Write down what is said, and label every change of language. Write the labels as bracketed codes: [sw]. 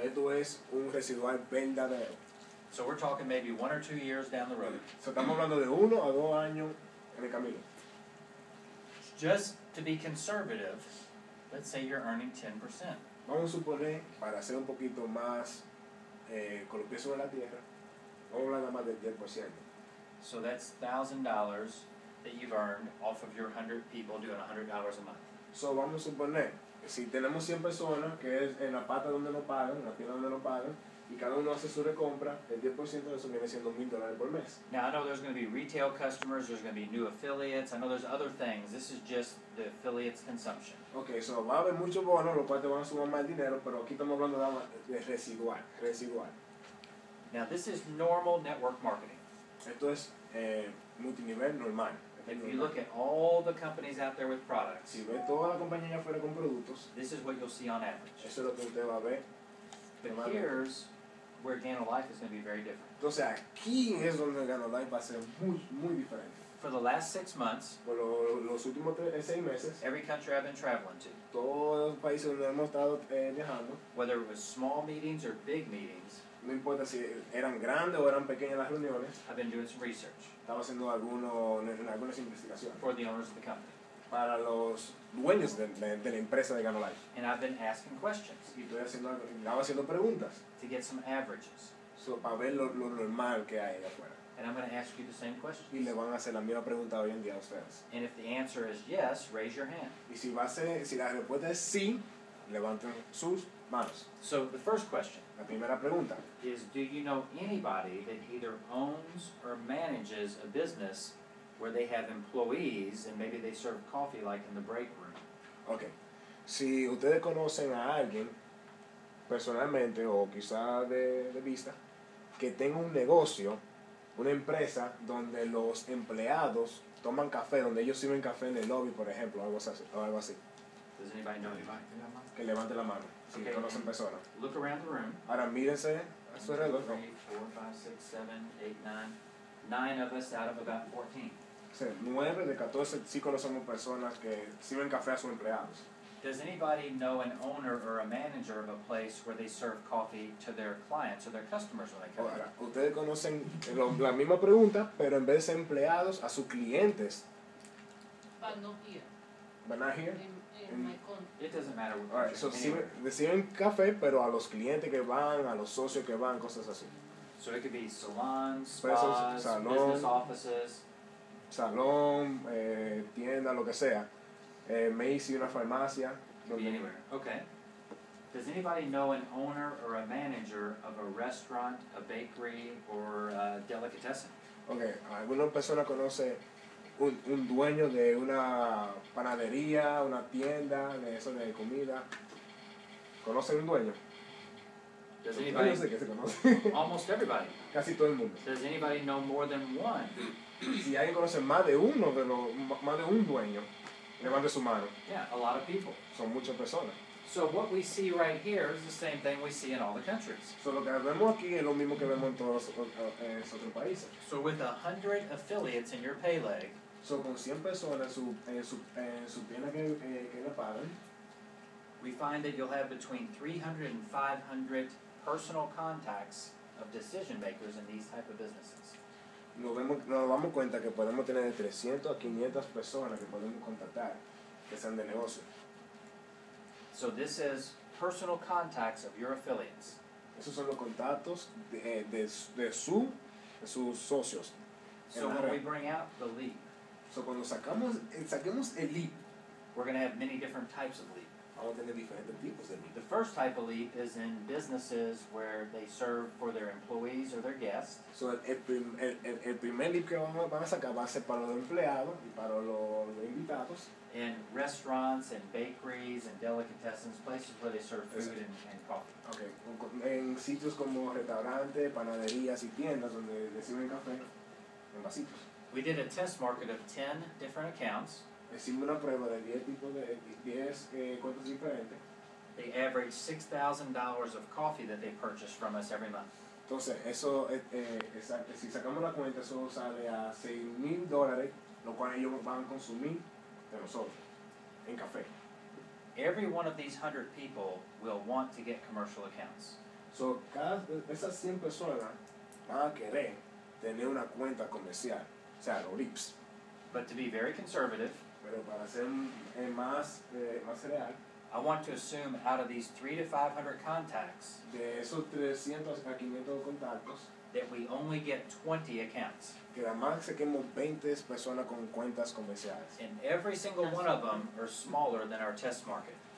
[es] Esto es un residual verdadero. [en] So we're talking maybe 1 or 2 years down the road. [es] So, estamos hablando de 1 a 2 años en el camino. [en] Just to be conservative, let's say you're earning 10%. [es] Vamos a suponer, para ser un poquito más con los pies sobre la tierra, vamos a hablar nada más del 10%. [en] So that's $1,000 that you've earned off of your 100 people doing $100 a month. [es] So, vamos a suponer que si tenemos 100 personas, que es en la pata donde nos pagan, en la tienda donde nos pagan, y cada uno hace su recompra, el 10% de eso viene siendo $1,000 por mes. [en] Now I know there's going to be retail customers, there's going to be new affiliates, I know there's other things. This is just the affiliates consumption. [es] Ok, so va a haber muchos bonos, los cuales te van a sumar más dinero, pero aquí estamos hablando de residual. [en] Now this is normal network marketing. [es] Esto es multinivel normal. [en] If you look at all the companies out there with products, [es] Si ves toda la compañía allá afuera con productos, [en] this is what you'll see on average. [es] eso es lo que usted va a ver. [en] But here's where Gano Life is going to be very different. [es] Entonces aquí es donde el Gano Life va a ser muy, muy diferente. [en] For the last 6 months, [es] Por los últimos 6 meses, [en] every country I've been traveling to, [es] todos los países donde hemos estado viajando, [en] whether it was small meetings or big meetings, [es] no importa si eran grandes o eran pequeñas las reuniones, [en] I've been doing some research [es] estaba haciendo algunas investigaciones [en] for the owners of the company. [es] para los dueños de la empresa de Gano Life. [en] And I've been asking questions [es] Y estaba haciendo preguntas [en] to get some averages. [es] para ver lo normal que hay allá afuera. [en] And I'm going to ask you the same [es] Y [en] questions. [es] le van a hacer la misma pregunta hoy en día a ustedes. [en] And if the answer is yes, raise your hand. [es] Y si la respuesta es sí, levanten sus manos. [en] So the first question [es] La primera pregunta. [en] is, do you know anybody that either owns or manages a business where they have employees and maybe they serve coffee like in the break room? Ok. [es] Si ustedes conocen a alguien personalmente o quizá de vista que tenga un negocio, una empresa donde los empleados toman café, donde ellos sirven café en el lobby, por ejemplo, algo así. [en] Does anybody know anybody? [es] Que levante la mano si Okay. conocen personas. [en] Look around the room. [es] Ahora mírense a su alrededor. [en] 3, 4, 5, 6, 7, 8, 9. 9 of us out of about 14. [es] O sea, 9 de 14 sí conocemos personas que sirven café a sus empleados. [en] Does anybody know an owner or a manager of a place where they serve coffee to their clients or their customers when they come in? [es] Ahora, ustedes conocen la misma pregunta, pero en vez de ser empleados, a sus clientes. [en] But not here. [es] ¿Van a ir? [en] In my country. It doesn't matter what Alright, country, so anywhere. [es] reciben café, pero a los clientes que van, a los socios que van, cosas así. [en] So it could be salons, [es] Puede ser [en] spas, [es] salón. [en] business offices. [es] Salón, tienda, lo que sea. Macy, una farmacia. [en] Could be anywhere. Okay. Does anybody know an owner or a manager of a restaurant, a bakery, or a delicatessen? [es] Ok, alguna persona conoce un dueño de una panadería, una tienda, de eso de comida. ¿Conocen un dueño? [en] Does [es] Yo [en] anybody? [es] no sé que se conoce. [en] Almost everybody. [es] Casi todo el mundo. [en] Does anybody know more than one? [es] Si alguien conoce más de uno, más de un dueño, levante su mano. [en] Yeah, a lot of people. [es] Son muchas personas. [en] So what we see right here is the same thing we see in all the countries. [es] So, lo que vemos aquí es lo mismo que vemos en todos los otros países. [en] So with 100 affiliates in your pay leg, [es] So, con 100 personas en su tienda que le pagan, [en] we find that you'll have between 300 and 500 personal contacts of decision makers in these type of businesses. [es] nos damos cuenta que podemos tener de 300 a 500 personas que podemos contactar que sean de negocio. [en] So this is personal contacts of your affiliates. [es] Esos son los contactos de sus socios. [en] So when we bring out the lead, [es] So, cuando saquemos el lead, [en] we're going to have many different types of lead. [es] vamos a tener diferentes tipos de lead. [en] The first type of lead is in businesses where they serve for their employees or their guests. [es] So, el primer lead que van a sacar va a ser para los empleados y para los invitados. [en] In restaurants and bakeries and delicatessens, places where they serve food and coffee. Okay. [es] En sitios como restaurantes, panaderías y tiendas donde reciben café en vasitos. [en] We did a test market of 10 different accounts, [es] Hicimos una prueba de 10 tipos de 10 cuentas diferentes. [en] They average $6,000 of coffee that they purchase from us every month. [es] Entonces, eso, si sacamos la cuenta, eso sale a $6,000, lo cual ellos van a consumir de nosotros, en café. [en] Every one of these 100 people will want to get commercial accounts. [es] So, esas 100 personas van a querer tener una cuenta comercial, o sea, los RIPs. [en] But to be very conservative, [es] Pero para ser más real, [en] I want to assume out of these 300 to 500 contacts [es] de esos 300 a 500 contactos, [en] that we only get 20 accounts. [es] que nada más saquemos 20 personas con cuentas comerciales. [en] And every single one of them are smaller than our test market.